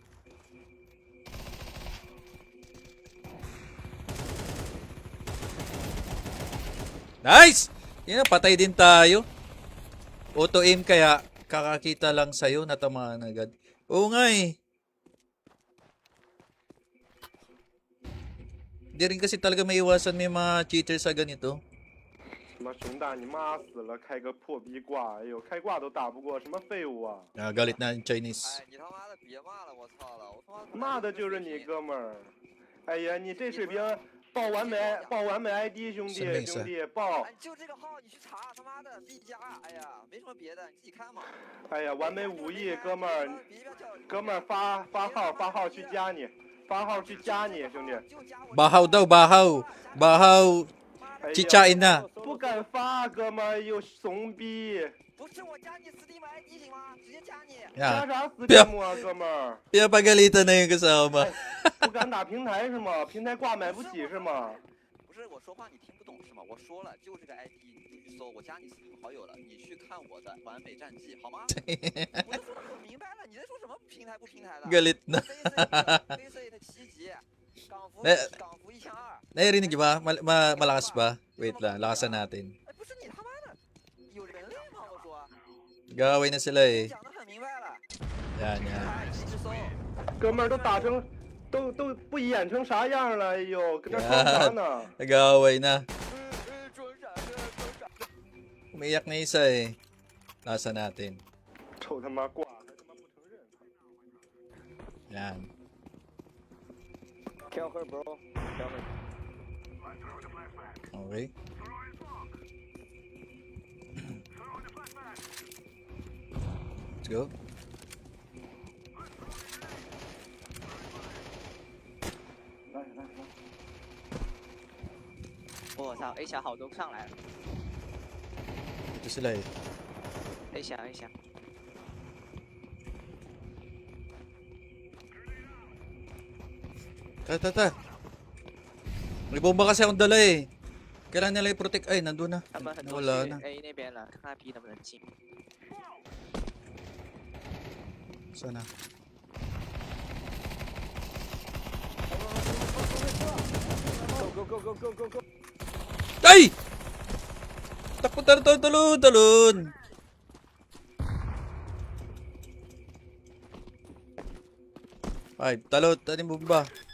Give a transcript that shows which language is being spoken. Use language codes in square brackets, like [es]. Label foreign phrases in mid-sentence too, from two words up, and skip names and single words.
[en] Nice! [tl] Yan, patay din tayo. Auto aim kaya kakakita lang sa'yo, natamaan agad. Oo nga eh. Hindi rin kasi talaga maiwasan may mga cheater sa ganito. [zh] 什么熊大，你妈死了，开个破逼挂，哎呦，开挂都打不过，什么废物啊！ [tl] Galit na yung Chinese. [zh] 哎，你他妈的别骂了，我操了，我他妈骂的就是你哥们儿， 哎呀，你这水平，报完没 ID，兄弟生命兄弟报。哎，就这个号你去查，他妈的 B 加，哎呀，没什么别的，你自己看嘛。哎呀，完美无益，哥们儿，别叫哥们儿发号去加你，发号去加你，兄弟。就加我。 [tl] Bahaw daw, bahaw. Bahaw. [zh] 哎呀 [tl] Chichain na. [zh] 不敢发，哥们儿又怂逼，不是我加你 Steam ID 行吗？直接加你。加 [tl] Yan. [zh] 啥死节目啊，哥们儿？ [tl] Pinapagalitan na yung kasama. [zh] 不敢打平台是吗？平台挂买不起是吗？不是我说话你听不懂是吗？我说了就这个 ID，你就去搜，我加你 Steam 好友了，你去看我的完美战绩好吗？我都说的很明白了，你在说什么平台不平台的 [tl] Galit na. [zh] ？VC 的7级，港服那港服1200。 [tl] Narinig niyo ba? Malakas ba? Wait lang, lakasan natin. [zh] 哎，不是你他妈的有人类吗？我说， [tl] Gawin na sila eh. [zh] 讲的很明白了， [tl] Yan, yan. [zh] 哎，你去搜。哥们儿都打成，都不演成啥样了？哎呦，跟这装啥呢？ [tl] Nag-aaway na. [zh] 装傻的，装傻的。 [tl] Umiyak na isa eh. Lakasan natin. [zh] 臭他妈挂，还他妈不承认。 [tl] Yan. [en] Kill her, bro. Kill her. Okay. Let's go. [zh] 我操 ，A 小好多上来了 [tl] Ito sila eh. [zh] ，A 小 A 小。 Ta. [tl] May bomba kasi akong dala eh. Kailangan nila i-protect. Ay, nandun na. [zh] 他们很多 [tl] Nawala [zh] 去 [tl] na. [zh] A 那边了，看看 B 能不能进。 [tl] Sana. [en] Go. [tl] Ay! Takbo talon. Ay, talon. Tanim bomba.